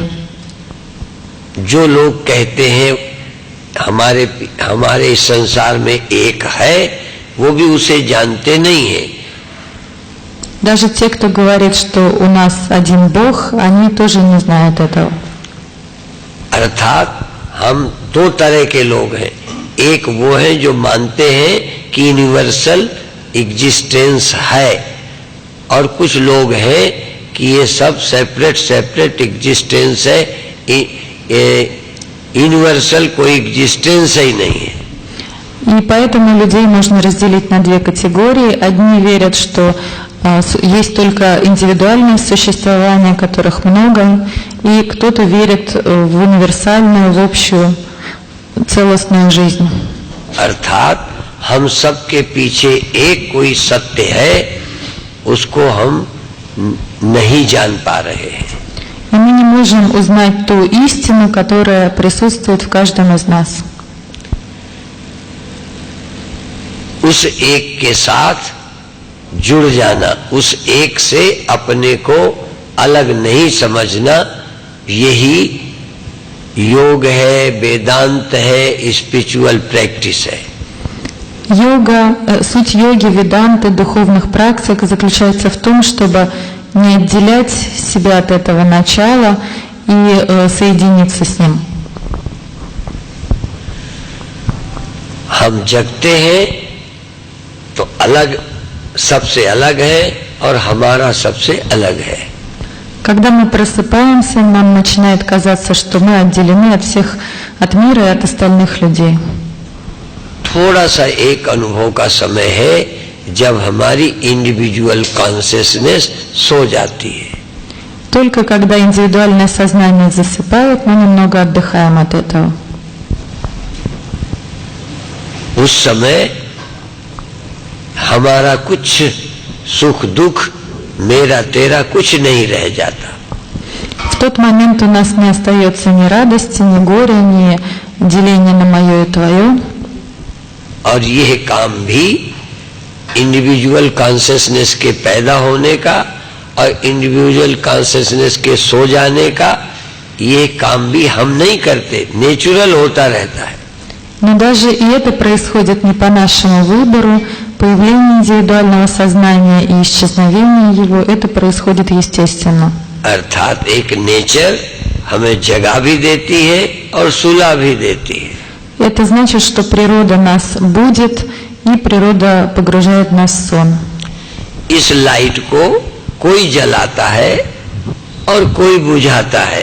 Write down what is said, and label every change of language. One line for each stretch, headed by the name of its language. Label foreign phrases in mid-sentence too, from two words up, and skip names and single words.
Hindi: जो लोग कहते हैं हमारे इस संसार में एक है, वो भी उसे जानते नहीं है।
Russian: Даже те, кто говорит, что у нас один Бог, они тоже не знают этого.
Hindi: अर्थात हम दो तरह के लोग हैं। एक वो हैं जो मानते हैं कि
English: universal existence
Hindi: है, और कुछ लोग हैं कि ये सब
English: separate existence
Hindi: है, यूनिवर्सल कोई एग्जिस्टेंस ही नहीं है।
Russian: И поэтому людей можно разделить на две категории. Одни верят, что есть только индивидуальное существование, которых много, и кто-то верит в универсальную, в общую, целостную жизнь.
Hindi: अर्थात हम सब के पीछе एक कोई सत्य है, उसको हम नहीं जान पा रहे हैं।
Russian: И мы не можем узнать ту истину, которая присутствует в каждом из нас.
Hindi: उस एक के साथ जुड़ जाना, उस एक से अपने को अलग नहीं समझना, यही योग है, वेदांत है,
English: spiritual practice
Hindi: है।
Russian: Суть йоги, веданты, духовных практик заключается в том, чтобы не отделять себя от этого начала и соединиться с ним.
Hindi: हम जगते हैं तो अलग, सबसे अलग है, और हमारा सबसे अलग है।
Russian: Когда мы просыпаемся, нам начинает казаться, что мы отделены от мира и от остальных людей.
Hindi: थोड़ा सा एक अनुभव का समय है जब हमारी
English: individual consciousness
Hindi: सो जाती है।
Russian: Только когда индивидуальное сознание засыпает, мы немного отдыхаем от этого.
Hindi: उस समय हमारा कुछ सुख दुख, मेरा तेरा कुछ नहीं रह जाता।
Russian: В тот момент у нас не остается ни радости, ни горя, ни деления на мое и твое.
Hindi: और यह काम भी
English: individual consciousness
Hindi: के पैदा होने का और
English: individual consciousness
Hindi: के सो जाने का, ये काम भी हम नहीं करते, नेचुरल होता रहता है।
Russian: Но даже и это происходит не по нашему выбору. Появление индивидуального сознания и исчезновение его, это происходит естественно.
Hindi: अर्थात एक नेचर हमें जगा भी देती है और सुला भी देती है।
Russian: Это значит, что природа нас будит, и природа погружает нас в сон.
Hindi: इस लाइट को कोई जलाता है और कोई बुझाता है।